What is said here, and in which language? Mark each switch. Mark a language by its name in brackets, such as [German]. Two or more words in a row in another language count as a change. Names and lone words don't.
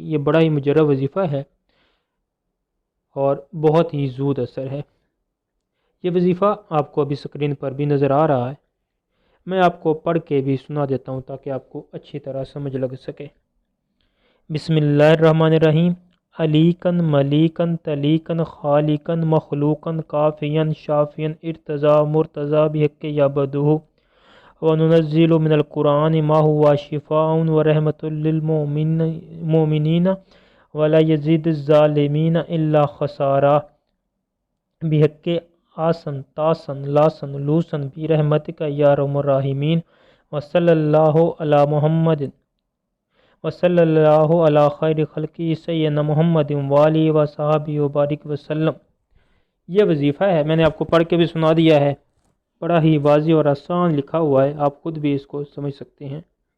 [Urdu] یہ بڑا ہی مجرب وظیفہ ہے اور بہت ہی زود اثر ہے۔ یہ وظیفہ آپ کو ابھی اسکرین پر بھی نظر آ رہا ہے، میں آپ کو پڑھ کے بھی سنا دیتا ہوں تاکہ آپ کو اچھی طرح سمجھ لگ سکے۔ [Arabic] بسم اللہ الرحمن الرحیم۔ علیکن ملیکن تلیکن خالقن مخلوقن کافین شافین ارتضا مرتضا بحق یعبدہ وننزل من القرآن ما هو شفاء ورحمۃ للمؤمنین ولا یزید الظالمین الا خسارا بحق آسن تاسن لاسن لوسن برحمتک یا ارحم الراحمین وصلی اللہ علی محمد وصلی اللہ علی خیر خلقی سیدنا محمد والی و صحابی وبارک وسلم۔ [Urdu] یہ وظیفہ ہے، میں نے آپ کو پڑھ کے بھی سنا دیا ہے، بڑا ہی واضح اور آسان لکھا ہوا ہے، آپ خود بھی اس کو سمجھ سکتے ہیں۔